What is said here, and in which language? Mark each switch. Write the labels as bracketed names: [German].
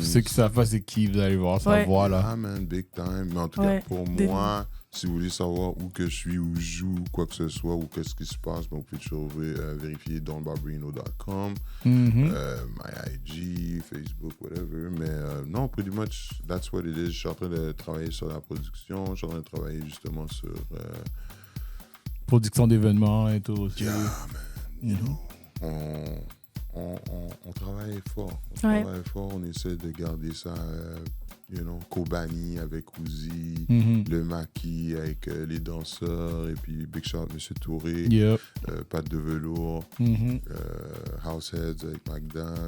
[French] Ceux qui savent pas c'est qui, vous allez voir sa voix, là. [English] Ah, man, big time. [French] Mais en tout cas, pour moi... Si vous voulez savoir où que je suis, où je joue, quoi que ce soit, ou qu'est-ce qui se passe, ben, vous pouvez toujours vérifier donbarbrino.com, [English] my IG, Facebook, whatever. [French] Mais non, [English] pretty much, that's what it is. [French] Je suis en train de travailler sur la production. Je suis en train de travailler justement sur... production d'événements et tout aussi. [English] Yeah, man. You know, [French] on travaille fort. On essaie de garder ça, Kobani avec Uzi, le Maki avec les danseurs, et puis Big Shot, Monsieur Touré, Pat de Velours, Househeads avec Magda.